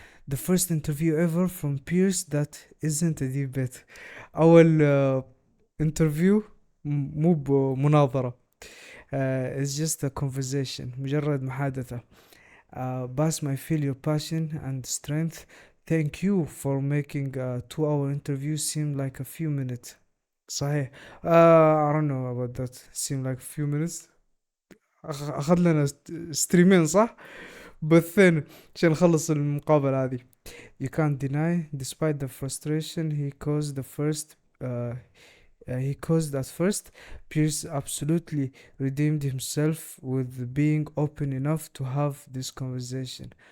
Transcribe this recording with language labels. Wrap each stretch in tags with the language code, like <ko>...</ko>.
<en>The first interview ever from Piers that isn't a debate.</en> <ar>أول interview مو بمناظرة.</ar> <en>It's just a conversation.</en> <ar>مجرد محادثة.</ar> <en>Bassem, I feel your passion and strength. Thank you for making a 2-hour interview seem like a few minutes.</en> <ar>صحيح.</ar> <en>I don't know about that. Seem like a few minutes.</en> <ar>أخذ لنا ستريمين صح؟ بثين عشان نخلص المقابلة هذه.</ar> <en>You can't deny, despite the frustration he caused at first, Piers absolutely redeemed himself with being open enough to have this conversation.</en>